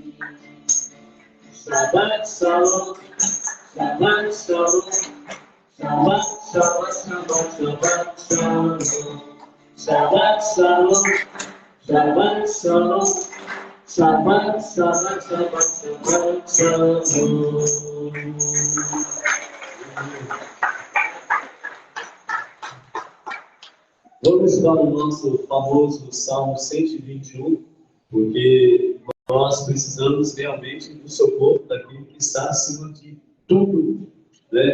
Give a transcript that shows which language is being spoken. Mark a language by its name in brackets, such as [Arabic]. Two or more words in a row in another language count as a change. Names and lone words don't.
[Hebrew] שבת שלום, שבת שלום, שבת שלום, שבת שלום, שבת שלום, שבת שלום, שבת שלום, שבת שלום. [Portuguese] Vamos para o nosso famoso Salmo 121, porque nós precisamos realmente do socorro daquele que está acima de tudo, né?